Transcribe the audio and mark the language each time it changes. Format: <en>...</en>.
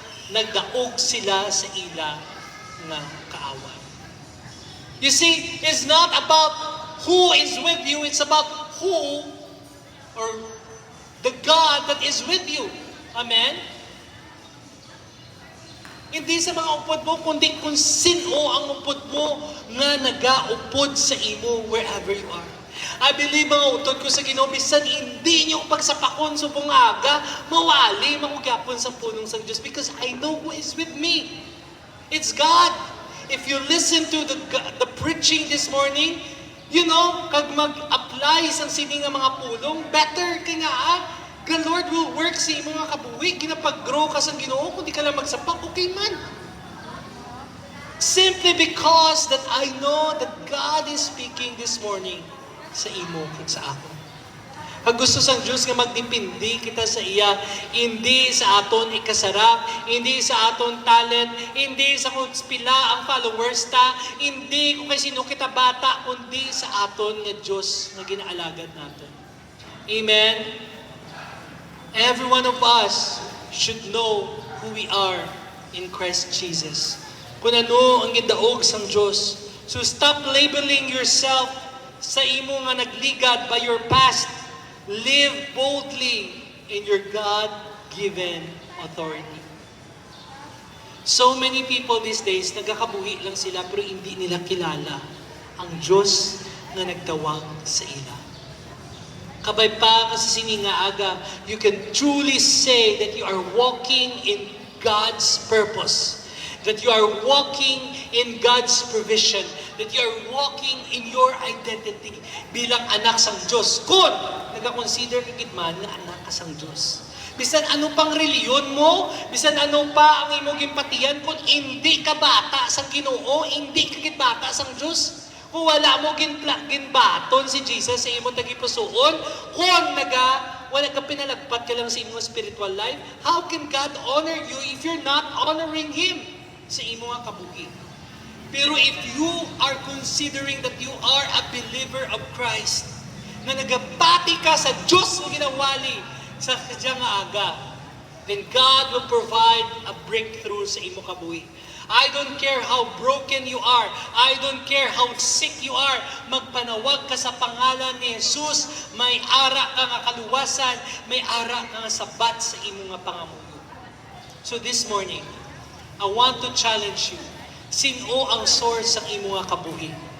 <hil>Nagdaog sila sa ila nga kaawan.</hil> <en>You see, it's not about who is with you, it's about who or the God that is with you. Amen?</en> <hil>Hindi sa mga upod mo, kundi kung sino ang upod mo nga nagaupod sa imo</hil> <en>wherever you are. I believe</en> <hil>mga utod ko sa Ginoo, bisan hindi niyo pagsapakon sa bungaga, mawali, makugyapon sa punong sa Diyos</hil> <en>because I know who is with me. It's God. If you listen to the preaching this morning, you know,</en> <hil>kag mag-apply sa sini nga mga pulong,</hil> <en>better ka nga the Lord will work</en> <hil>sa imo nga kabuhi. Ginapag-grow ka sa Ginoo, kung di ka lang magsapak, okay man.</hil> <en>Simply because that I know that God is speaking this morning</en> <hil>sa imo kag sa ako. Pag gusto sang Diyos nga magdipindi kita sa iya, hindi sa aton ikasarap, hindi sa aton talent, hindi sa kung pila ang followers ta, hindi kung kay sino kita bata, kundi sa aton nga Diyos nga ginaalagad natin. Amen?</hil> <en>Every one of us should know who we are in Christ Jesus.</en> <hil>Kung ano ang gidaog sang Diyos.</hil> <en>So stop labeling yourself</en> <hil>sa imo nga nagligad</hil> <en>by your past. Live boldly in your God-given authority. So many people these days,</en> <hil>nagkakabuhi lang sila pero hindi nila kilala ang Diyos na nagtawag sa ila. Kabay pa kasi sininga aga,</hil> <en>you can truly say that you are walking in God's purpose. That you are walking in God's provision. That you are walking in your identity</en> <hil>bilang anak sang Diyos. Kung nag-consider ka gitman na anak ka sang Diyos. Bisan ano pang reliyon mo, bisan ano pa ang imong gimpatiyan, kung hindi ka bata sang Ginoo, hindi ka bata sang Diyos. Kung wala mo ginbaton si Jesus sa imong tagipusoon, kung wala ka pinalagpat ka lang sa imong spiritual life,</hil> <en>how can God honor you if you're not honoring Him</en> <hil>sa imong kabuhi?</hil> <en>Pero if you are considering that you are a believer of Christ,</en> <hil>na nagapati ka sa Diyos ng ginawali sa kadyang aga,</hil> <en>then God will provide a breakthrough</en> <hil>sa imo kabuhi.</hil> <en>I don't care how broken you are. I don't care how sick you are.</en> <hil>Magpanawag ka sa pangalan ni Jesus. May ara ka nga kaluwasan. May ara ka nga sabat sa imo nga pangamuyo.</hil> <en>So this morning, I want to challenge you.</en> <hil>Sino ang source sa imo nga kabuhi?</hil>